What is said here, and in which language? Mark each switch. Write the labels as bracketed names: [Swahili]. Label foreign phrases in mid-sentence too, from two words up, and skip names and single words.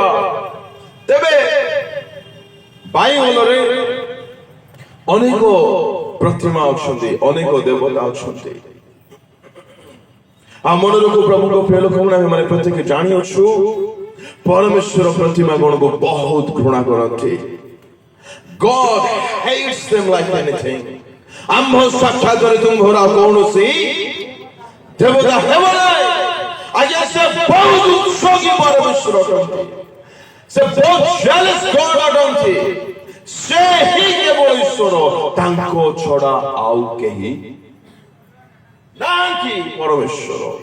[Odia] ତେବେ ବାଇବଲରେ ଅନେକ ପ୍ରତିମା ଅଛନ୍ତି, ଅନେକ ଦେବତା ଅଛନ୍ତି। ଆମମାନଙ୍କୁ ପ୍ରଭୁଙ୍କ ପ୍ରିୟ ଲୋକମାନେ ଆମେ ପ୍ରତ୍ୟେକ ଜାଣିଅଛୁ ପରମେଶ୍ୱର ପ୍ରତିମା ଗଣକୁ ବହୁତ ଘୃଣା କରନ୍ତି। [English] God hates them like anything. [Odia] ଆମ୍ଭ ସାକ୍ଷାତରେ ତୁମ୍ଭର କୌଣସି ଦେବତା ହେବ ନାହିଁ। ଆଜ୍ଞା, ସେ ବହୁତ ଉତ୍ସର୍ଗୀ ପରମେଶ୍ୱର ଅଟନ୍ତି। ସେ ବହୁତ [English] jealous God [Odia] ଅଟନ୍ତି। ସେ ହିଁ କେବଳ ଈଶ୍ୱର, ତାଙ୍କ ଛଡା ଆଉ କେହି ନାହାନ୍ତି ପରମେଶ୍ୱର।